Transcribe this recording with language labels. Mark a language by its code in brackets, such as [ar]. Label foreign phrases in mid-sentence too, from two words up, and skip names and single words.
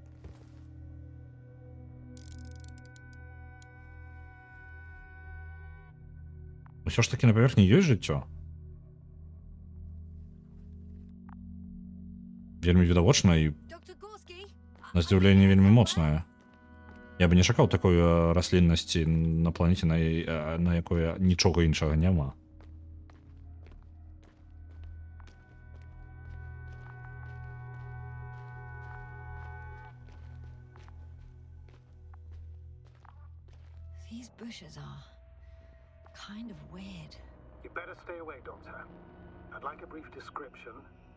[be] Усё ж такі на паверхні ёсць жыццё? Вельмі відавочна і на здзіўленне вельмі моцнае. Я бы не чакаў такой расліннасці на планеце, на якой нічога іншага няма. [en] These bushes are kind of weird. You better stay away, Doctor. I'd like a brief description.